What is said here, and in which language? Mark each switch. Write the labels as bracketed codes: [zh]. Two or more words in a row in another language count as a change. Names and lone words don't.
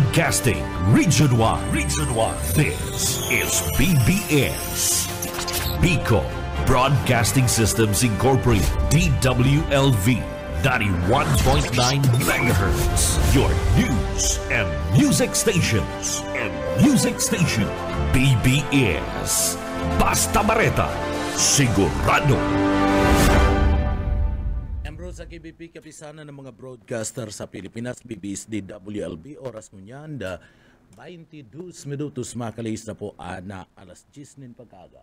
[en] Broadcasting Region 1. Region 1. This is BBS. Bicol Broadcasting Systems Incorporated. DWLV 91.9 MHz. Your news and music stations. BBS. Basta Bareta. Sigurado. [bik] Sa KBP, kapisanan ng mga broadcaster sa Pilipinas, BBS DWLB, oras mo niyan, 22 minutos makalis na po na alas 10 ng pagkaga.